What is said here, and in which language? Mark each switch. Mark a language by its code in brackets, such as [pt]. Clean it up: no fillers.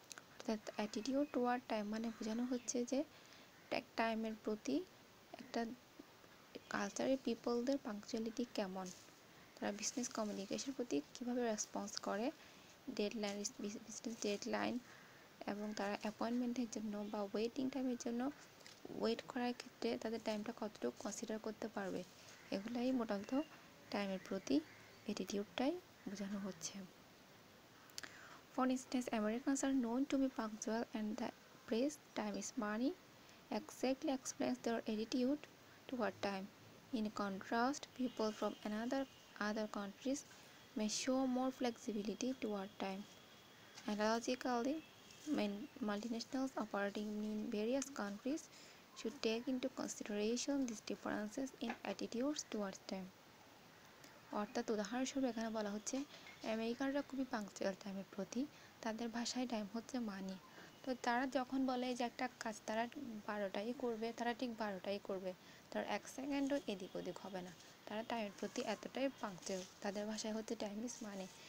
[bn] অর্থাৎ attitude toward time মানে বোঝানো হচ্ছে যে টাইমের প্রতি একটা কালচারের পিপলদের পাংচুয়ালিটি কেমন, তারা বিজনেস কমিউনিকেশনের প্রতি কীভাবে রেসপন্স করে, ডেডলাইন, বিজনেস ডেডলাইন এবং তারা অ্যাপয়েন্টমেন্টের জন্য বা ওয়েটিং টাইমের জন্য ওয়েট করার ক্ষেত্রে তাদের টাইমটা কতটুকু কনসিডার করতে পারবে, এগুলাই মোটামুটি টাইমের প্রতি অ্যাটিটিউডটাই বোঝানো হচ্ছে। [en] For instance, Americans are known to be punctual and the phrase time is money exactly explains their attitude toward time. In contrast, people from other countries may show more flexibility toward time. Analogically, multinationals operating in various countries should take into consideration these differences in attitudes towards time. [bn] অর্থাৎ উদাহরণস্বরূপ এখানে বলা হচ্ছে আমেরিকানরা খুবই punctual টাইমের প্রতি, তাদের ভাষায় টাইম হচ্ছে মানি। তো তারা যখন বলে যে একটা কাজ তারা 12টায় করবে, তারা ঠিক 12টায় করবে, তার 1 সেকেন্ডও এদিক ওদিক হবে না। তারা টাইমের প্রতি এতটাই পাংচুয়াল, তাদের ভাষায় হচ্ছে [en] Time is money.